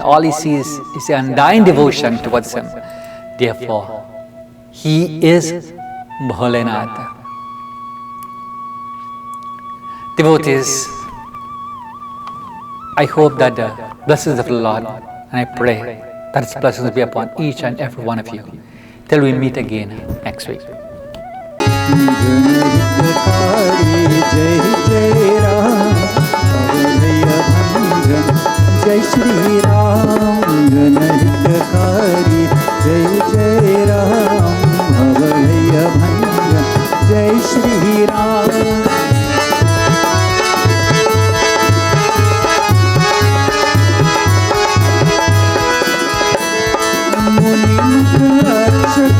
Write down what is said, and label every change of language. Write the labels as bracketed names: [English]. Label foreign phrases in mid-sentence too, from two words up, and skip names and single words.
[English] All he sees is the undying devotion towards him. Therefore, he is Bholenath. Devotees, I hope that the blessings of the Lord, and I pray that His blessings be upon each and every one of you. Till we meet again next week. [Hindi] जय श्री राम जनहितकारी जय जय राम भवभय भंजन जय श्री राम रक्षक